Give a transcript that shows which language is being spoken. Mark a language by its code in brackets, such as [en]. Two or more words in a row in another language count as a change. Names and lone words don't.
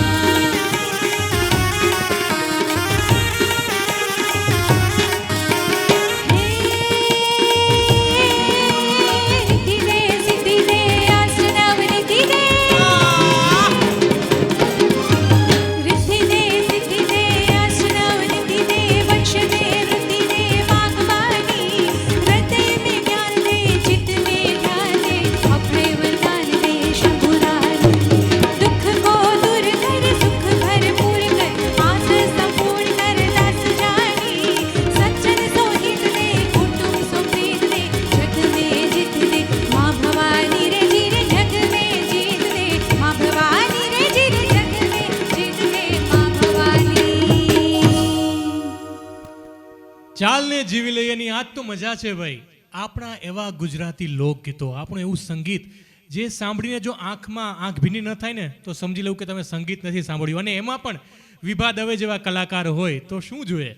[hi] रिद्धि दे सिद्धि दे आसनाव रिद्धि दे रिद्धि दे सिद्धि दे आसनाव रिद्धि दे वंश दे वृद्धि दे वागवानी हृदय में ज्ञान दे चित्त में ध्यान दे अभय वरदान दे शंभुराज दुख को दूर कर सुख भरपूर कर आस संपूर्ण कर दास जानी सज्जन सो हित दे कुटुंब सो प्रीत दे जग में जीत दे माँ भवानी रे जीरे जग में जीत दे माँ भवानी रे जीरे जग में जीत दे माँ भवानी [gu] ચાલને જીવી લઈએની આજ તો મજા છે ભાઈ. આપણા એવા ગુજરાતી લોકગીતો, આપણું એવું સંગીત જે સાંભળીને જો આંખ ભીની ન થાય ને તો સમજી લઉં કે તમે સંગીત નથી સાંભળ્યું. અને એમાં પણ વિભા દવે જેવા કલાકાર હોય તો શું જોઈએ.